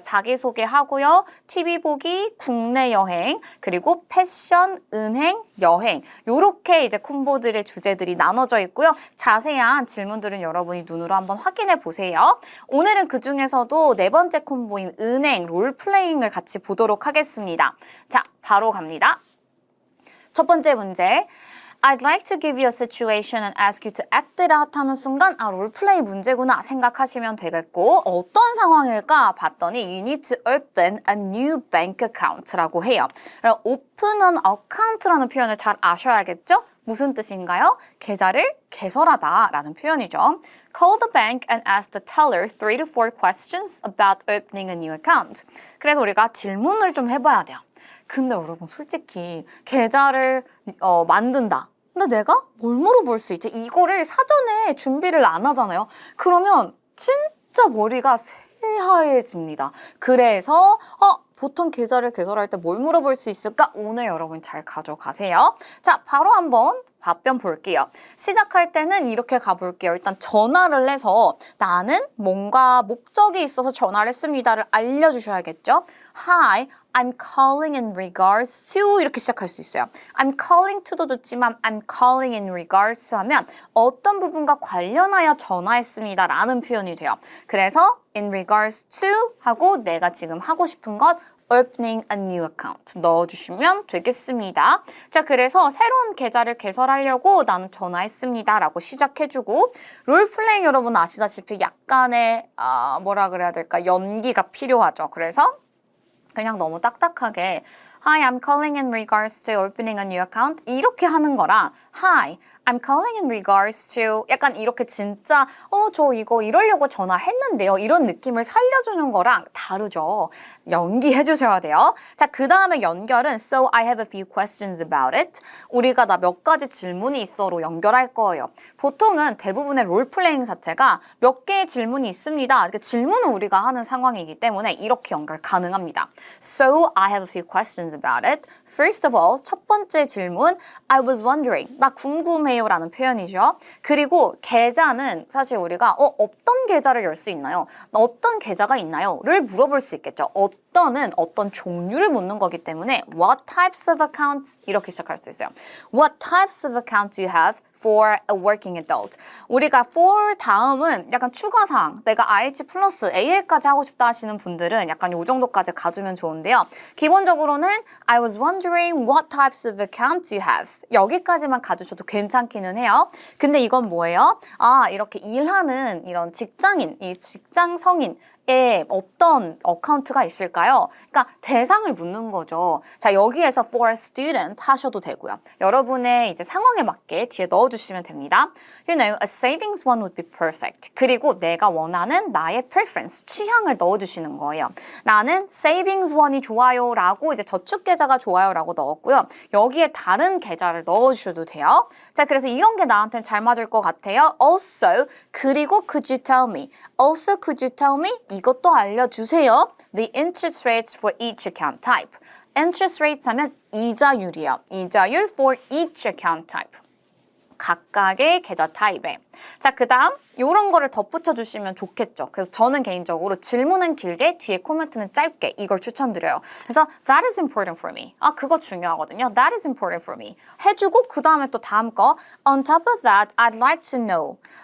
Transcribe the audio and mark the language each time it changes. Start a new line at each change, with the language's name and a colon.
Korean: 자기소개하고요. TV 보기, 국내 여행, 그리고 패션, 은행, 여행 요렇게 이제 콤보들의 주제들이 나눠져 있고요. 자세한 질문들은 여러분이 눈으로 한번 확인해 보세요. 오늘은 그 중에서도 4번째 콤보인 은행, 롤플레잉을 같이 보도록 하겠습니다. 자, 바로 갑니다. 첫 번째 문제.
English: I'd like to give you a situation and ask you to act it out
Korean: 하는 순간 롤플레이 문제구나 생각하시면 되겠고 어떤 상황일까 봤더니
English: You need to open a new bank account
Korean: 라고 해요. 오픈한 어카운트라는 표현을 잘 아셔야겠죠? 무슨 뜻인가요? 계좌를 개설하다 라는 표현이죠.
English: Call the bank and ask the teller 3 to 4 questions about opening a new account.
Korean: 그래서 우리가 질문을 좀 해봐야 돼요. 근데 여러분 솔직히 계좌를 만든다. 근데 내가 뭘 물어볼 수 있지? 이거를 사전에 준비를 안 하잖아요. 그러면 진짜 머리가 새하얘집니다. 그래서 보통 계좌를 개설할 때 뭘 물어볼 수 있을까? 오늘 여러분 잘 가져가세요. 자, 바로 한번 답변 볼게요. 시작할 때는 이렇게 가볼게요. 일단 전화를 해서 나는 뭔가 목적이 있어서 전화를 했습니다를 알려주셔야겠죠?
English: Hi, I'm calling in regards to
Korean: 이렇게 시작할 수 있어요.
English: I'm calling to
Korean: 도 좋지만
English: I'm calling in regards to
Korean: 하면 어떤 부분과 관련하여 전화했습니다 라는 표현이 돼요. 그래서
English: in regards to
Korean: 하고 내가 지금 하고 싶은 것
English: opening a new account
Korean: 넣어주시면 되겠습니다. 자, 그래서 새로운 계좌를 개설하려고 나는 전화했습니다 라고 시작해주고 롤플레잉 여러분 아시다시피 약간의 뭐라 그래야 될까 연기가 필요하죠. 그래서 그냥 너무 딱딱하게
English: Hi, I'm calling in regards to opening a new account
Korean: 이렇게 하는 거랑
English: Hi, I'm calling in regards to
Korean: 약간 이렇게 진짜 저 이거 이러려고 전화했는데요. 이런 느낌을 살려주는 거랑 다르죠. 연기해 주셔야 돼요. 자, 그 다음에 연결은
English: So I have a few questions about it.
Korean: 우리가 나 몇 가지 질문이 있어로 연결할 거예요. 보통은 대부분의 롤플레잉 자체가 몇 개의 질문이 있습니다. 그러니까 질문은 우리가 하는 상황이기 때문에 이렇게 연결 가능합니다.
English: So I have a few questions about it. First of all,
Korean: 첫 번째 질문
English: I was wondering.
Korean: 나 궁금해요 라는 표현이죠. 그리고 계좌는 사실 우리가 어떤 계좌를 열 수 있나요? 어떤 계좌가 있나요? 를 물어볼 수 있겠죠. 어떤은 어떤 종류를 묻는 거기 때문에
English: What types of accounts?
Korean: 이렇게 시작할 수 있어요.
English: What types of accounts do you have for a working adult?
Korean: 우리가 for 다음은 약간 추가사항, 내가 IH 플러스 AL까지 하고 싶다 하시는 분들은 약간 요 정도까지 가주면 좋은데요.
English: 기본적으로는 I was wondering what types of accounts you have.
Korean: 여기까지만 가주셔도 괜찮기는 해요. 근데 이건 뭐예요? 이렇게 일하는 이런 직장인, 이 직장 성인 어떤 어카운트가 있을까요? 그러니까 대상을 묻는 거죠. 자, 여기에서
English: for a student
Korean: 하셔도 되고요. 여러분의 이제 상황에 맞게 뒤에 넣어주시면 됩니다.
English: You know, a savings one would be perfect.
Korean: 그리고 내가 원하는 나의 preference, 취향을 넣어주시는 거예요. 나는 savings one이 좋아요 라고 이제 저축 계좌가 좋아요 라고 넣었고요. 여기에 다른 계좌를 넣어주셔도 돼요. 자, 그래서 이런 게 나한테는 잘 맞을 것 같아요.
English: Also, 그리고 could you tell me? Also, could you tell me?
Korean: 이것도 알려주세요.
English: The interest rates for each account type.
Korean: Interest rates 하면 이자율이에요. 이자율
English: for each account type.
Korean: 각각의 계좌 타입에. 자, 그 다음 이런 거를 덧붙여 주시면 좋겠죠. 그래서 저는 개인적으로 질문은 길게 뒤에 코멘트는 짧게 이걸 추천드려요. 그래서
English: that is important for me.
Korean: 그거 중요하거든요.
English: That is important for me.
Korean: 해주고 그 다음에 또 다음 거
English: On top of that, I'd like to know.